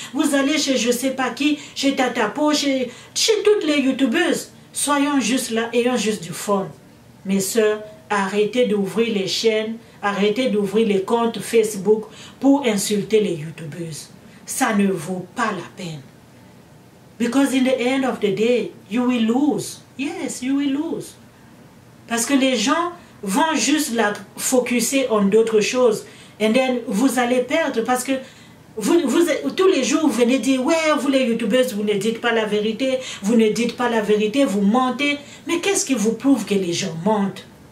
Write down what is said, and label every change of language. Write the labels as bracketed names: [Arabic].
[French] Vous allez chez je sais pas qui, chez Tatapo, chez toutes les youtubeuses. Soyons juste là, ayons juste du fun. Mes soeurs, arrêtez d'ouvrir les chaînes, arrêtez d'ouvrir les comptes Facebook pour insulter les youtubeuses. Ça ne vaut pas la peine. [English] Because in the end of the day, you will lose. Yes, you will lose. [French] Parce que les gens vont juste la focuser en d'autres choses. Et then vous allez perdre parce que tous les jours vous venez dire, ouais, vous les youtubeuses, vous ne dites pas la vérité, vous ne dites pas la vérité, vous mentez. Mais qu'est-ce qui vous prouve que les gens mentent?